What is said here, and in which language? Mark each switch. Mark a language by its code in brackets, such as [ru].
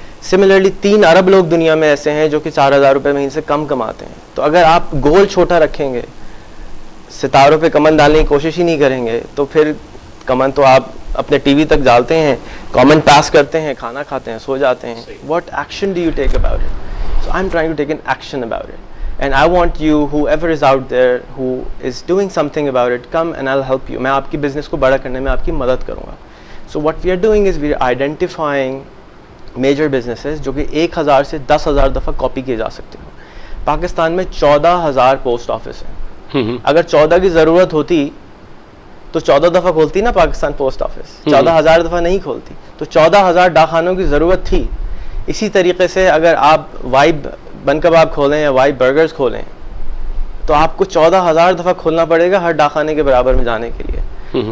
[hi] Similarly 3 अरब लोग दुनिया में ऐसे हैं जो कि 4,000 रुपये महीने से कम कमाते हैं। तो अगर आप गोल छोटा रखेंगे, सितारों पे कमन डालने की कोशिश ही नहीं करेंगे, तो फिर कमन तो आप अपने टीवी तक डालते हैं, कमेंट पास करते हैं, खाना खाते हैं, सो जाते हैं। [en] What action do you take about it? So I am trying to take an action about it, and I want you, whoever is out there who is doing something about it, come and I'll help you. [hi] मैं आपकी business को बड़ा करने में आपकी मदद करूँगा। [en] So what we are doing is we are identifying major businesses [hi] जो कि 1,000 से 10,000 दफ़ा कॉपी किए जा सकते हैं। पाकिस्तान में 14,000 पोस्ट ऑफिस हैं। अगर 14 की ज़रूरत होती तो 14 दफ़ा खोलती ना पाकिस्तान पोस्ट ऑफिस, 14,000 दफ़ा नहीं खोलती। तो 14,000 डाकखानों की ज़रूरत थी। इसी तरीके से अगर आप वाइब बन कबाब खोलें या वाइब बर्गर्स खोलें तो आपको 14,000 दफ़ा खोलना पड़ेगा हर डाकखाने के बराबर में जाने के लिए।